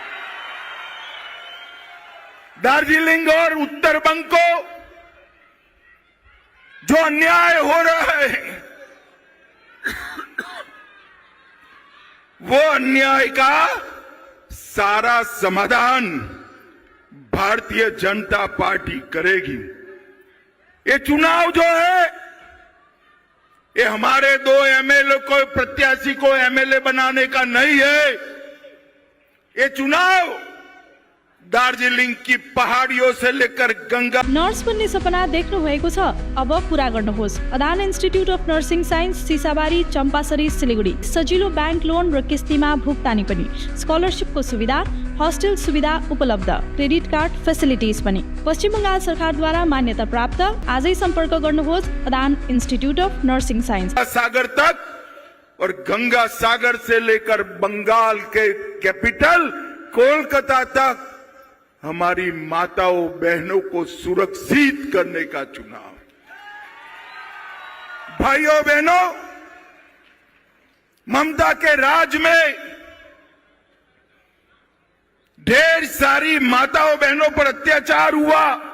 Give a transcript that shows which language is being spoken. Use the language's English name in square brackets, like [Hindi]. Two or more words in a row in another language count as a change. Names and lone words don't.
[Hindi] दार्जिलिंग और उत्तर बंग को जो अन्याय हो रहा है, वो अन्याय का सारा समाधान भारतीय जनता पार्टी करेगी। ये चुनाव जो है, ये हमारे 2 एमएलए को प्रत्याशी को एमएलए बनाने का नहीं है। ये चुनाव दार्जिलिङ की पहाडियों से लेकर गंगा। [Nepali] नर्स बन्ने सपना देख्नु भएको छ, अब पूरा गर्नुहोस्। अदान इन्स्टिट्युट अफ नर्सिङ साइन्स, सिसाबारी, चम्पासरी, सिलिगुडी। सजिलो [English] bank loan [Nepali] र किस्तीमा भुक्तानी पनि, स्कलरसिपको सुविधा, हस्टेल सुविधा उपलब्ध, [English] credit card facilities [Nepali] पनि। पश्चिम बंगाल सरकारद्वारा मान्यता प्राप्त। आजै सम्पर्क गर्नुहोस् अदान इन्स्टिट्युट अफ नर्सिङ साइन्स। [Hindi] सागर तक और गंगा सागर से लेकर बंगाल के कैपिटल कोलकाता तक हमारी माताओं बहनों को सुरक्षित करने का चुनाव। भाइयों बहनों, ममता के राज में ढेर सारी माताओं बहनों पर अत्याचार हुआ।